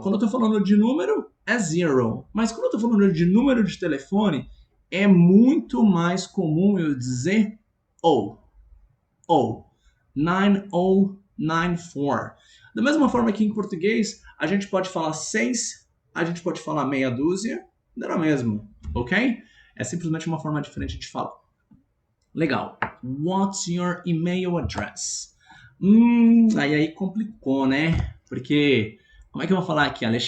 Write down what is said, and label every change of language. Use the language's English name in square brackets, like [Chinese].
[Portuguese] Quando eu tô falando de número, é zero. Mas quando eu tô falando de número de telefone, é muito mais comum eu dizer ou. 9094. Da mesma forma que em português, a gente pode falar 6, a gente pode falar meia dúzia, não é mesmo, ok? É simplesmente uma forma diferente de falar. Legal. [English] What's your email address? [Portuguese] Aí complicou, né? Porque, como é que eu vou falar aqui?